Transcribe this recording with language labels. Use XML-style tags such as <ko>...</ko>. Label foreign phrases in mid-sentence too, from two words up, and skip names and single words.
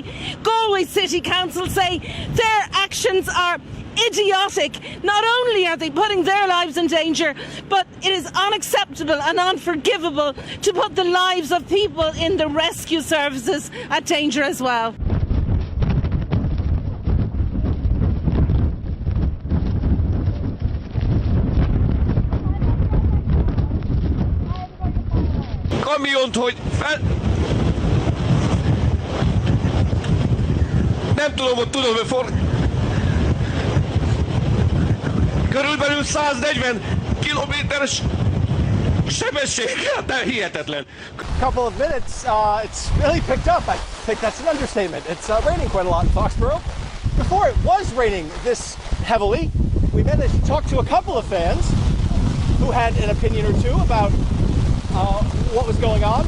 <en>Galway City Council say their actions are idiotic. Not only are they putting their lives in danger, but it is unacceptable and unforgivable to put the lives of people in the rescue services at danger as well.</en> <hu>Kamiont, hogy nem tudom, hogy körülbelül 140 kilométeres sebesség, hát hihetetlen.</hu> <en>Couple of minutes, it's really picked up. I think that's an understatement. It's raining quite a lot in Foxborough. Before it was raining this heavily, we managed to talk to a couple of fans who had an opinion or two about what was going on.</en>